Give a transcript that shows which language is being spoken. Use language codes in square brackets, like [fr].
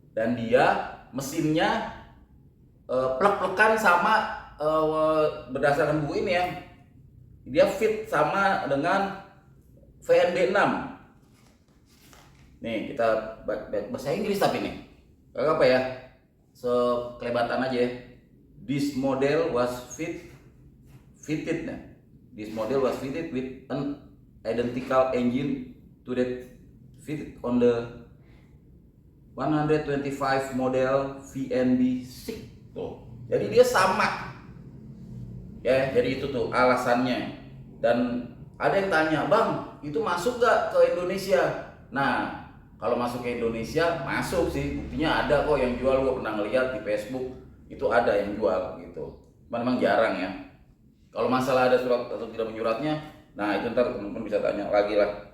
[id] Dan dia mesinnya plek-plekan sama berdasarkan buku ini ya. Dia fit sama dengan VNB 6. Nih, kita bahasa Inggris tapi nih. Kagak apa ya? Sekelebatan aja ya. [en] This model was fitted nah. This model was fitted with an identical engine to that fitted on the 125 model VNB6 tuh. [id] Jadi dia sama. Ya, jadi itu tuh alasannya. Dan ada yang tanya, "Bang, itu masuk gak ke Indonesia?" Nah, kalau masuk ke Indonesia, masuk sih. Buktinya ada kok yang jual, gue pernah ngeliat di Facebook. Itu ada yang jual gitu. Memang jarang ya. Kalau masalah ada surat atau tidak menyuratnya, nah itu ntar teman-teman bisa tanya lagi lah.